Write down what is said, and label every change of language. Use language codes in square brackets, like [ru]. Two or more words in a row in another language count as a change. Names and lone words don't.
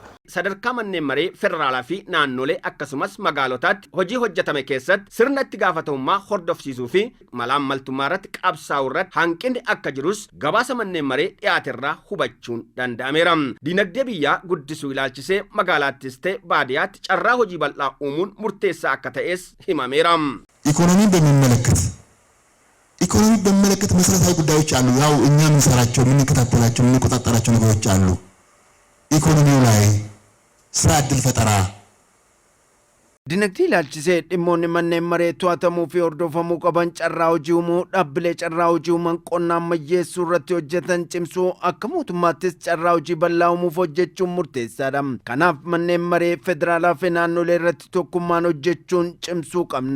[om] Sadarkaa manneen maree federaalaa fi naannolee akkasumas magaalotaatti hojii hojjetame keessatti sirna itti gaafatamummaa hordofsiisuu fi malaammaltummaa irratti qabsaa'uu irratti hanqinni akka jirus gabaasa manneen maree dhiyaaterraa hubachuun danda'ameera. Dinagdee biyyaa guddisuu ilaalchisee magaalaattis ta'e baadiyyaatti carraa hojii bal'aa uumuun murteessaa akka ta'es himameera. [am] ኢኮኖሚን በሚመለከት መሰረታዊ ጉዳዮች አሉ። ያው እኛ የምንሰራቸው የምንከታተላቸው የምንቆጣጠራቸው ነገሮች አሉ። ኢኮኖሚው ላይ ስራ ዕድል ፈጠራ [om] Dinagdee ilaalchisee dhimmoonni manneen maree to'atamuu fi hordofamuu qaban carraa hojii uumuu dhaabbilee carraa hojii uuman qonna ammayyeessuu irratti hojjetan cimsuu akka mootummaattis carraa hojii bal'aa uumuuf hojjechuun murteessaadha. Kanaaf manneen maree federaalaa fi naannolee irratti tokkummaan hojjechuun cimsuu qabna.